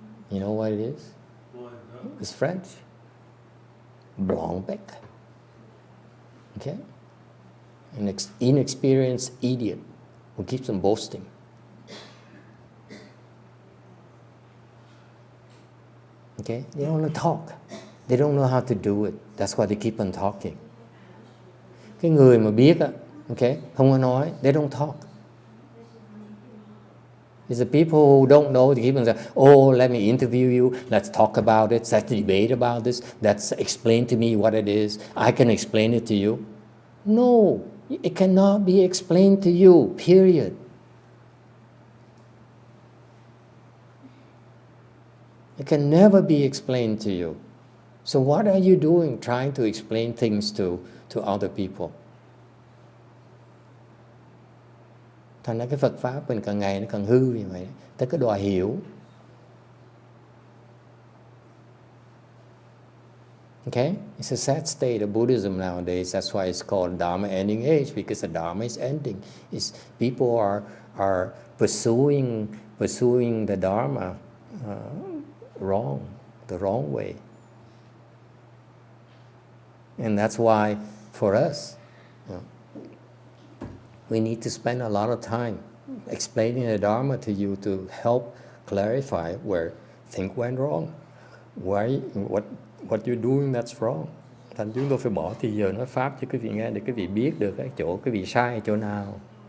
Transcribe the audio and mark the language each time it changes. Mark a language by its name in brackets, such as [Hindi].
[English] You know what it is? It's French. Blanc bec. Okay? An inexperienced idiot who keeps on boasting. Okay? They don't want to talk. They don't know how to do it. That's why they keep on talking. [Vietnamese] Cái người mà biết á, okay, không có nói, [English] they don't talk. It's the people who don't know, they keep on saying, oh, let me interview you, let's talk about it, let's debate about this, let's explain to me what it is, I can explain it to you. No, it cannot be explained to you, period. It can never be explained to you. So what are you doing trying to explain things to other people? [Vietnamese] Thành ra cái Phật Pháp mình càng ngày nó càng hư như vậy. Tới cái đòi hiểu. [English] Okay? It's a sad state of Buddhism nowadays. That's why it's called Dharma ending age, because the Dharma is ending. People are pursuing the Dharma wrong, the wrong way. And that's why for us, we need to spend a lot of time explaining the Dharma to you to help clarify where things went wrong. What you're doing that's wrong. [Vietnamese] Thành chúng tôi phải bỏ thì giờ nói Pháp cho quý vị nghe để quý vị biết được cái chỗ quý vị sai ở chỗ nào.